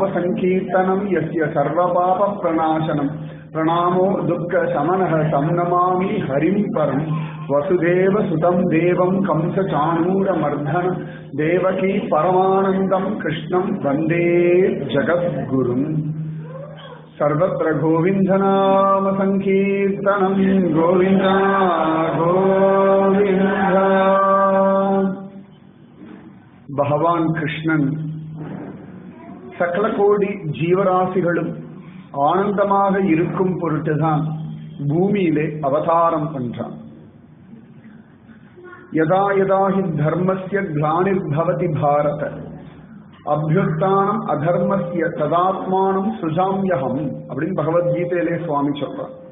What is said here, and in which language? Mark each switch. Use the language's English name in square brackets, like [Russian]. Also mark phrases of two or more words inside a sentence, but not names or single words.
[Sanskrit] संकीर्तनं यस्य सर्वपापप्रणाशनं प्रणामो दुःखशमनः तं नमामि हरिं परं वसुदेवसुतं देवं कंसचाणूरमर्दनं देवकी परमानन्दं कृष्णं वन्दे जगद्गुरुम् सर्वत्र गोविन्दनाम संकीर्तनं गोविन्द गोविन्द. [Tamil] भगवान कृष्णन சகல கோடி ஜீவராசிகளும் ஆனந்தமாக இருக்கும் பொருட்டுதான் பூமியிலே அவதாரம் பண்றான். [Sanskrit] यदा यदा हि धर्मस्य ग्लानिर्भवति भारत अभ्युत्थानम् अधर्मस्य तदात्मानं सृजाम्यहम् [Tamil] அப்படின்னு பகவத்கீதையிலே சுவாமி சொல்றார்.